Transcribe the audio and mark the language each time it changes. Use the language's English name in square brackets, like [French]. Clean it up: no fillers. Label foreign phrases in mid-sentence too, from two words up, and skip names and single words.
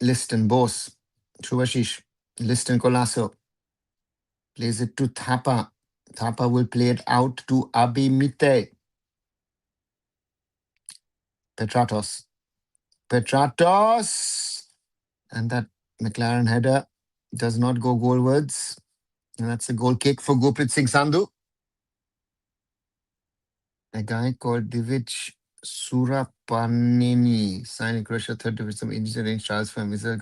[English] Bose. Shubhashish. Liston Colasso. Plays it to Thapa. Thapa will play it out to Abimite. Petratos. Petratos! And that McLaren header does not go goalwards. And that's a goal kick for Gurpreet Singh Sandhu. A guy called Divij Surapaneni signed in Croatia third division, some injury range trials for Mr.